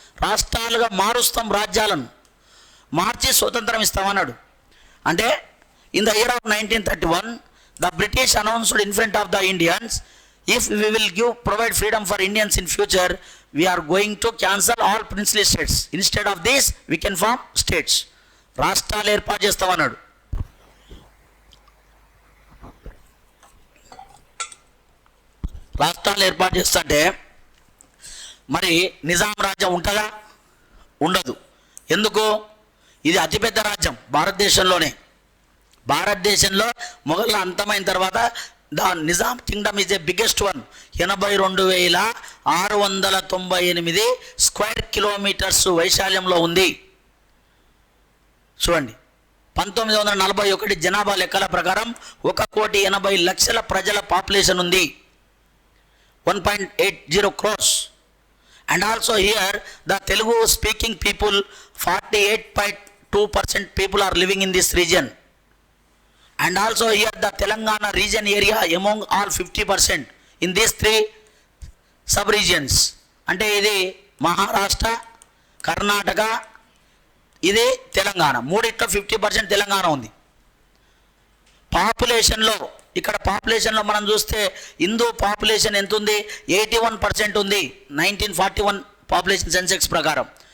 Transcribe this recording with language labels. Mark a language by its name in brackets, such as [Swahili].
[Telugu] రాష్ట్రాలుగా మారుస్తాం, రాజ్యాలను మార్చి స్వతంత్రం ఇస్తామన్నాడు. [English] అంటే in the year of 1931 the British announced in front of the Indians, if we will provide freedom for Indians in future we are going to cancel all princely states. Instead of this, we can form states. [Telugu] రాష్ట్రాలు ఏర్పాటు చేస్తామన్నాడు. రాష్ట్రాలు ఏర్పాటు చేస్తుంటే మరి నిజాం రాజ్యం ఉంటుందా? ఉండదు. ఎందుకు? ఇది అతిపెద్ద రాజ్యం భారతదేశంలోనే. భారతదేశంలో మొఘళ్ళ అంతమైన తర్వాత [English] The Nizam kingdom is the biggest one. [Telugu] 82,698 square kilometres వైశాల్యంలో ఉంది. చూడండి, 1941 జనాభా లెక్కల ప్రకారం 1,80,00,000 ప్రజల పాపులేషన్ ఉంది. [English] 1.80 crores. And also here the Telugu speaking people, 48.2% people are living in this region. And also here the Telangana region area among all 50% in these 3 sub-regions. [Telugu] అంటే ఇది మహారాష్ట్ర, కర్ణాటక, ఇది తెలంగాణ. మూడిట్లో 50% తెలంగాణ ఉంది. పాపులేషన్లో ఇక్కడ పాపులేషన్లో మనం చూస్తే హిందూ పాపులేషన్ ఎంత ఉంది? 81% ఉంది 1941 పాపులేషన్ సెన్సెక్స్ ప్రకారం.